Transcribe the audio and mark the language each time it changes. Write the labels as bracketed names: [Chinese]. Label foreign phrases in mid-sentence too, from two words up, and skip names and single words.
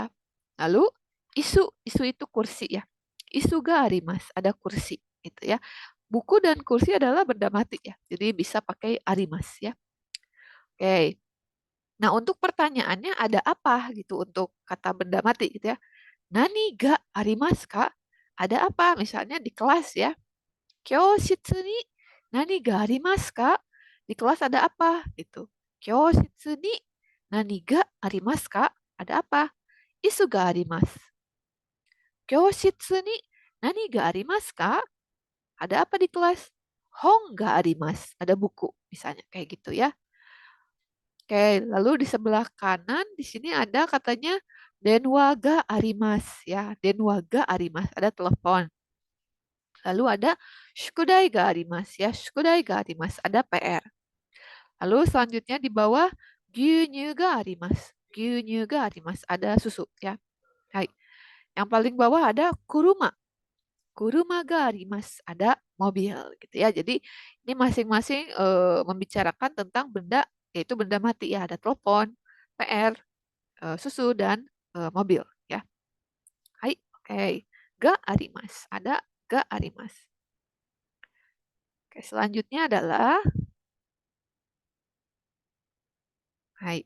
[Indonesian] Lalu isu, isu itu kursi ya. [Japanese] 椅子があります, [Indonesian] ada kursi gitu ya. Buku dan kursi adalah benda mati ya. Jadi bisa pakai arimas ya. Oke. Nah, untuk pertanyaannya ada apa gitu untuk kata benda mati gitu ya. [Japanese] 何がありますか? [Indonesian] Ada apa? Misalnya di kelas ya. [Japanese] 教室に何がありますか? [Indonesian] Di kelas ada apa? Gitu. [Japanese] 教室に何がありますか? [Indonesian] Ada apa? [Japanese] 椅子があります. 教室に何がありますか? [Indonesian] Ada apa di kelas? [Japanese] 本があります. [Indonesian] Ada buku misalnya kayak gitu ya. Oke, lalu di sebelah kanan di sini ada katanya [Japanese] 電話があります [Indonesian] ya. [Japanese] 電話があります. [Indonesian] Ada telepon. Lalu ada [Japanese] 宿題があります [Indonesian] ya. [Japanese] 宿題があります. [Indonesian] Ada PR. Lalu selanjutnya di bawah [Japanese] 牛乳があります. 牛乳があります. [Indonesian] Ada susu ya. Hai. Yang paling bawah ada kuruma. [Japanese] 車があります. [Indonesian] Ada mobil gitu ya. Jadi ini masing-masing membicarakan tentang benda, yaitu benda mati ya. Ada telepon, PR, susu, dan mobil ya. [Japanese] Hai, oke. があります. Ada があります. [Indonesian] Oke, selanjutnya adalah hai.